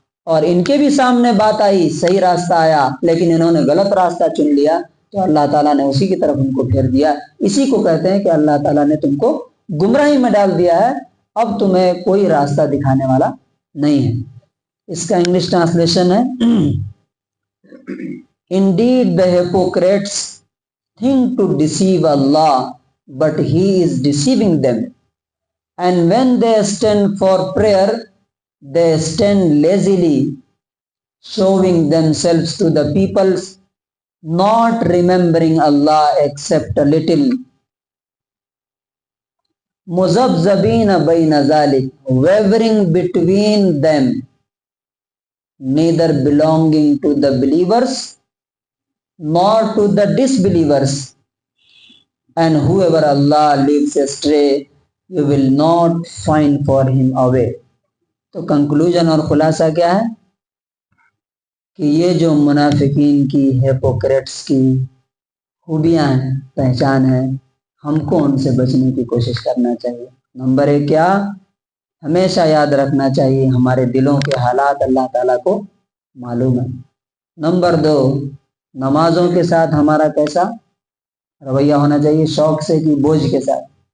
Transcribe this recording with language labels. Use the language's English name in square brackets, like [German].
[Urdu] اور ان کے بھی سامنے بات آئی، صحیح راستہ آیا، لیکن انہوں نے غلط راستہ چن لیا، تو اللہ تعالیٰ نے اسی کی طرف ان کو پھیر دیا۔ اسی کو کہتے ہیں کہ اللہ تعالیٰ نے تم کو گمراہی میں ڈال دیا ہے، اب تمہیں کوئی راستہ دکھانے والا نہیں ہے۔ اس کا انگلش ٹرانسلیشن ہے [English] Indeed the hypocrites think to deceive Allah, but He is deceiving them. And when they stand for prayer, they stand lazily, showing themselves to the peoples, not remembering Allah except a little. [Arabic] مُذَبْذَبِينَ بَيْنَ ذَلِكَ, [English] wavering between them, neither belonging to the believers nor to the disbelievers. And whoever Allah leads astray, you will not find for him a way. [Urdu] تو conclusion اور خلاصہ کیا ہے کہ یہ جو منافقین کی، ہیپوکریٹس کی خوبیاں ہیں، پہچان ہے، ہم کو ان سے بچنے کی کوشش کرنا چاہیے۔ نمبر 1 کیا؟ ہمیشہ یاد رکھنا چاہیے ہمارے دلوں کے حالات اللہ تعالیٰ کو معلوم ہے۔ نمبر 2، نمازوں کے ساتھ ہمارا کیسا رویہ ہونا چاہیے؟ شوق سے کہ بوجھ کے ساتھ؟